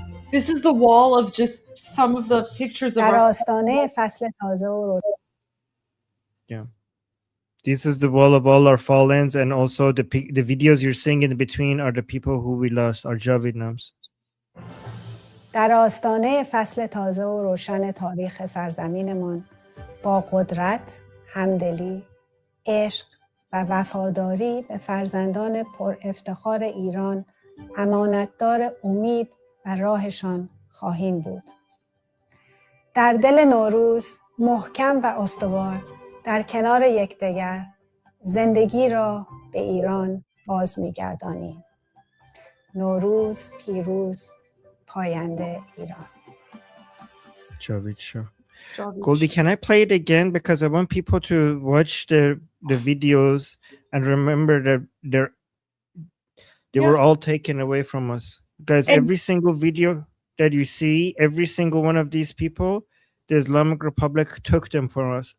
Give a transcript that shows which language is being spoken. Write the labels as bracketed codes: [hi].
[en] This is the wall of just some of the pictures of [fa] در [en] our... [fa] آستانه فصل تازه و [en] Yeah. This is the wall of all our fallens, and also the videos you're seeing in between are the people who we lost, our Javidnams. [fa] در آستانه فصل تازه و روشن تاریخ سرزمینمان با قدرت، همدلی، عشق و وفاداری به فرزندان پر افتخار ایران امانتدار امید و راهشان خواهیم بود. در دل نوروز محکم و استوار در کنار یکدیگر زندگی را به ایران باز می‌گردانیم. نوروز پیروز، پاینده ایران. Javid Shah. [en] Goldie, can I play it again? Because I want people to watch the videos and remember that they were all taken away from us. Guys, every single video that you see, every single one of these people, the Islamic Republic took them from us.